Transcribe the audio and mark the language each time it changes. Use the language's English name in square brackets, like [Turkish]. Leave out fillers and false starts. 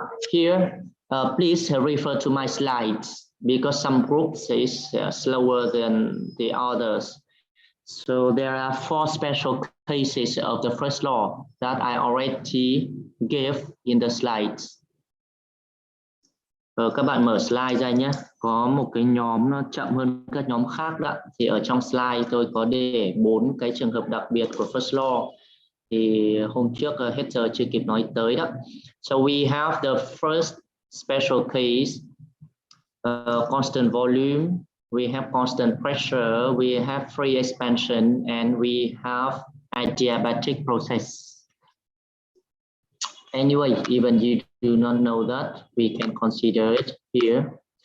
[English] Here, please refer to my slides because some groups is slower than the others. So there are 4 special cases of the first law that I already gave in the slides. [Vietnamese] Các bạn mở slide ra nhé. Có một cái nhóm nó chậm hơn các nhóm khác đó. Thì ở trong slide tôi có để 4 cái trường hợp đặc biệt của first law. Thì hôm trước hết giờ chưa kịp nói tới đó. [English] So we have the first special case, constant volume, we have constant pressure, we have free expansion, and we have adiabatic process. Anyway, even you do not know that, we can consider it here.